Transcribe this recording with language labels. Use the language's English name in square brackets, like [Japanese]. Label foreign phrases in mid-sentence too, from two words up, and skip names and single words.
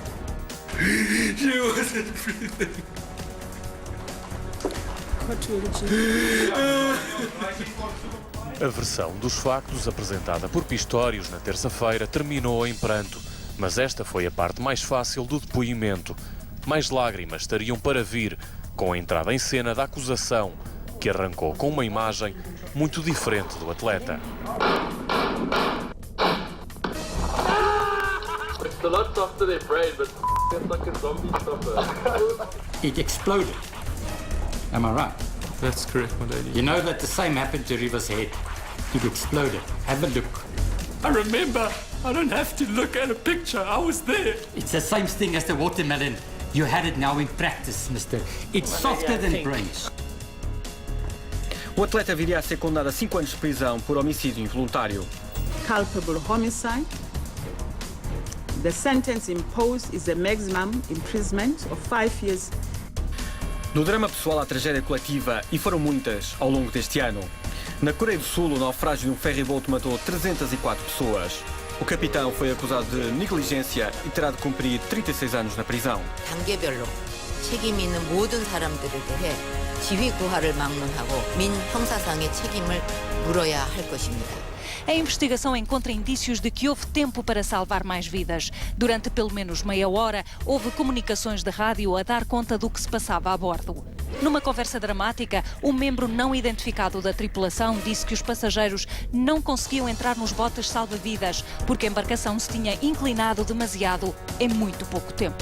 [Portuguese] A versão dos factos apresentada por Pistorius na terça-feira terminou em pranto, mas esta foi a parte mais fácil do depoimento. Mais lágrimas estariam para vir, com a entrada em cena da acusação, que arrancou com uma imagem muito diferente do atleta. [English] It exploded. Am I right? That's correct, my lady. You know that the same happened to Riva's head. It exploded. Have a look. I remember. I don't have to look at a picture. I was there. It's the same thing as the watermelon. You had it now in practice, mister. It's softer than brains. [Portuguese] O atleta viria a ser condenado a 5 anos de prisão por homicídio involuntário. [English] Culpable homicide. The sentence imposed is a maximum imprisonment of 5 years. [Portuguese] Do drama pessoal à tragédia coletiva, e foram muitas ao longo deste ano. Na Coreia do Sul, o naufrágio de um ferryboat matou 304 pessoas. O capitão foi acusado de negligência e terá de cumprir 36 anos na prisão. [Korean] 단계별로 책임 있는 모든 사람들에 대해 지휘 구하를 막론하고 민형사상의 책임을 물어야 할 것입니다. [Portuguese] A investigação encontra indícios de que houve tempo para salvar mais vidas. Durante pelo menos meia hora, houve comunicações de rádio a dar conta do que se passava a bordo. Numa conversa dramática, um membro não identificado da tripulação disse que os passageiros não conseguiam entrar nos botes salva-vidas porque a embarcação se tinha inclinado demasiado em muito pouco tempo.